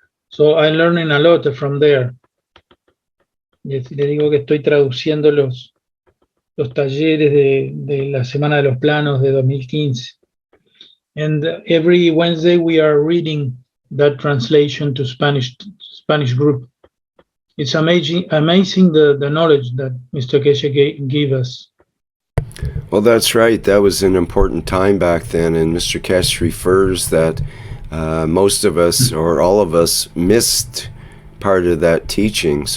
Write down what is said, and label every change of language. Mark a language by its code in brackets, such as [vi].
[en] So I'm learning a lot from there. [es] Le digo que estoy traduciendo los talleres de la Semana de los Planos de 2015. [en] And every Wednesday we are reading that translation to Spanish group. It's amazing the knowledge that Mr. Keshe gave us. Well, that's right. That was an important time back then, and Mr. Keshe refers that most of us, or all of us, missed part of that teaching.